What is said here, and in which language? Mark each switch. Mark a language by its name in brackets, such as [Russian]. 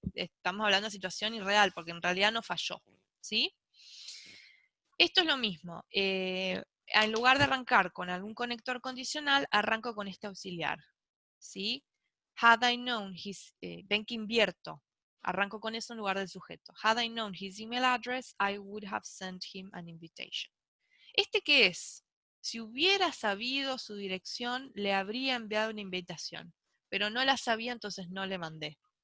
[Spanish] Estamos hablando de situación irreal, porque en realidad no falló, ¿sí? Esto es lo mismo. en lugar de arrancar con algún conector condicional, arranco con este auxiliar, ¿sí? [English] Had I known his, [Spanish] ven que invierto, arranco con eso en lugar del sujeto. [English] Had I known his email address, I would have sent him an invitation. [Spanish] ¿Este qué es? Si hubiera sabido su dirección, le habría enviado una invitación, pero no la sabía, entonces no le mandé.